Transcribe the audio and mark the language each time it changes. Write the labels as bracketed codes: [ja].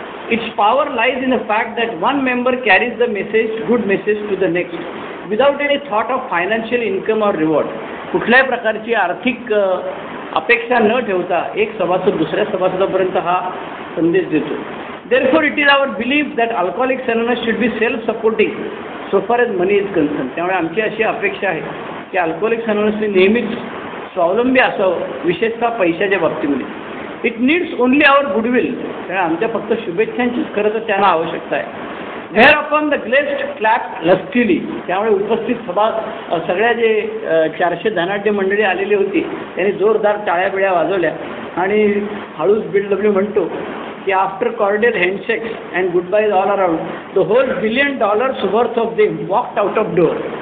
[en] Its power lies in the fact that one member carries the good message to the next without any thought of financial income or reward. [mr] कुठल्याही प्रकारची आर्थिक अपेक्षा न ठेवता एक सभासद दुसऱ्या सभासदापर्यंत हा संदेश देतो. [en] Therefore, it is our belief that Alcoholics Anonymous should be self-supporting so far as money is concerned. [mr] त्यामुळे आमची अशी अपेक्षा आहे की अल्कोहोलिक्स अनोनिमसने नेहमीच स्वावलंबी असावं, विशेषतः पैशाच्या बाबतीमध्ये. [en] It needs only our goodwill. [mr] कारण आमच्या फक्त शुभेच्छांचीच खरं तर त्यांना आवश्यकता आहे. [en] There upon the guest clapped lustily. [mr] त्यामुळे उपस्थित सगळ्या जे 400 धनाढ्य मंडळी आलेली होती त्यांनी जोरदार टाळ्या वाजवल्या आणि हळूच BW म्हणतो की [en] After cordial handshakes and goodbyes all around the whole $1 billion worth of them walked out of door.